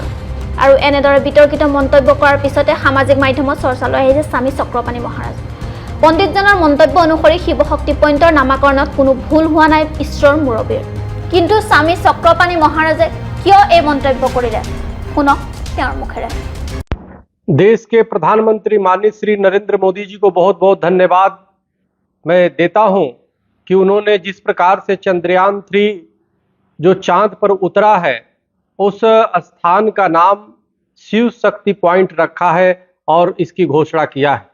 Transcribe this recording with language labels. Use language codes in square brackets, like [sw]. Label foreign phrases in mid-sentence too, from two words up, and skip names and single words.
[as] আৰু এনেদৰে বিতৰ্কিত মন্তব্য কৰাৰ পিছতে সামাজিক মাধ্যমত চৰ্চালৈ আহিছে স্বামী চক্ৰপাণি মহাৰাজ। পণ্ডিতজনৰ মন্তব্য অনুসৰি শিৱ শক্তি পইণ্টৰ নামাকৰণত কোনো ভুল হোৱা নাই ঈশ্বৰৰ মুৰব্বীৰ। কিন্তু স্বামী চক্ৰপাণি মহাৰাজে কিয় এই মন্তব্য কৰিলে শুনক তেওঁৰ মুখেৰে। [hi] देश के प्रधानमंत्री माननीय श्री नरेंद्र मोदी जी को बहुत बहुत धन्यवाद मैं देता हूं कि उन्होंने जिस प्रकार से चंद्रयान 3 जो चांद पर उतरा है उस स्थान का नाम शिव शक्ति पॉइंट रखा है और इसकी घोषणा किया है।